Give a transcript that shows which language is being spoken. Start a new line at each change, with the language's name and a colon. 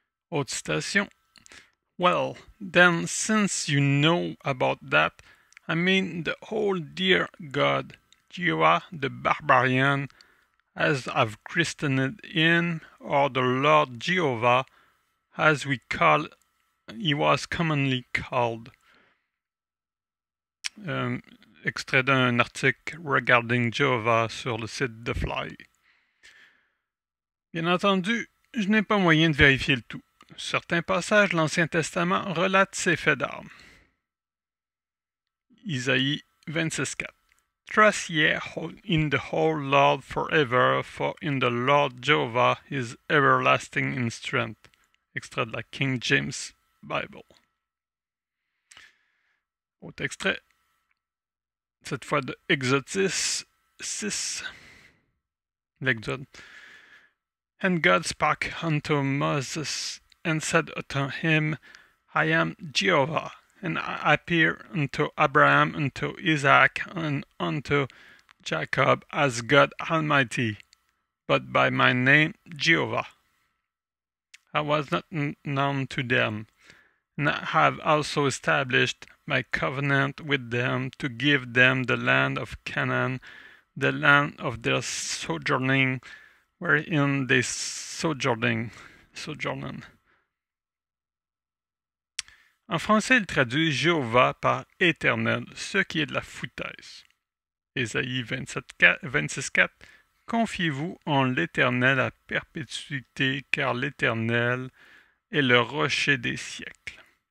French: Autre citation.
English: Well, then, since you know about that, I mean the whole dear God, Jehovah the Barbarian, as I've christened him, or the Lord Jehovah, as he was commonly called.
French: Extrait d'un article Regarding Jehovah sur le site de Fly. Bien entendu, je n'ai pas moyen de vérifier le tout. Certains passages de l'Ancien Testament relatent ces faits d'armes. Isaïe 26.4.
English: Trust ye in the whole Lord forever, for in the Lord Jehovah is everlasting in strength.
French: Extrait de la King James Bible. Autre extrait, cette fois de Exodus 6, l'Exode.
English: And God spake unto Moses, and said unto him, I am Jehovah, and I appear unto Abraham, unto Isaac, and unto Jacob as God Almighty, but by my name Jehovah. I was not known to them, and I have also established my covenant with them to give them the land of Canaan, the land of their sojourning, wherein they sojournen.
French: En français, il traduit Jéhovah par éternel, ce qui est de la foutaise. Ésaïe 26.4. Confiez-vous en l'Éternel à perpétuité, car l'Éternel est le rocher des siècles.